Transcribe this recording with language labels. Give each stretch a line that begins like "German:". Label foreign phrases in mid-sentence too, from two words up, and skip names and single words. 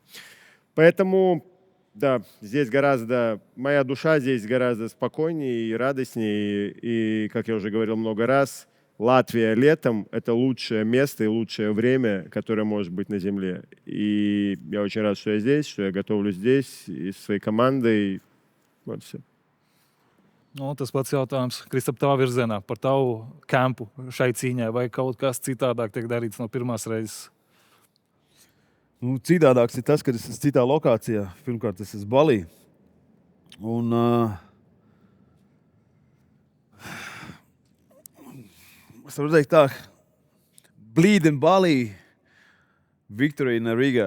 Russian: Поэтому, да, здесь моя душа здесь гораздо спокойнее и радостнее. И, как я уже говорил много раз, Латвия летом – это лучшее место и лучшее время, которое может быть на земле. И я очень рад, что я здесь, что я готовлюсь здесь и со своей командой. Вот все.
Latvian: Nu, tas pats jautājums, Kristap, tavā virzienā par tavu kampu šai cīņai, vai kaut kas citādāk tiek darīts no pirmās reizes? Nu, citādāks ir tas, ka es esmu citā lokācijā. Pirmkārt, es esmu Balī. Un es varu teikt tā,
English: Bleed in Bali, Victory in Riga.